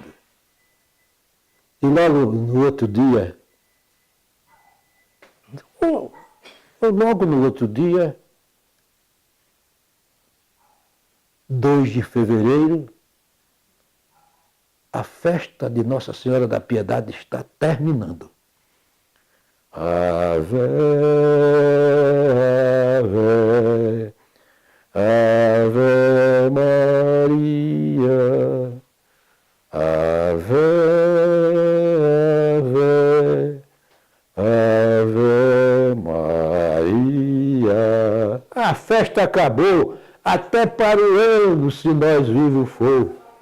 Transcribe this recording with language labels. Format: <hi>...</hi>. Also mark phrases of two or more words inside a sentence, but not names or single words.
<pt>E logo no outro dia, logo no outro dia, 2 de fevereiro, a festa de Nossa Senhora da Piedade está terminando. Ave, ave, ave Maria, ave, ave Maria. A festa acabou, até para o ano, se nós vivos for.</pt>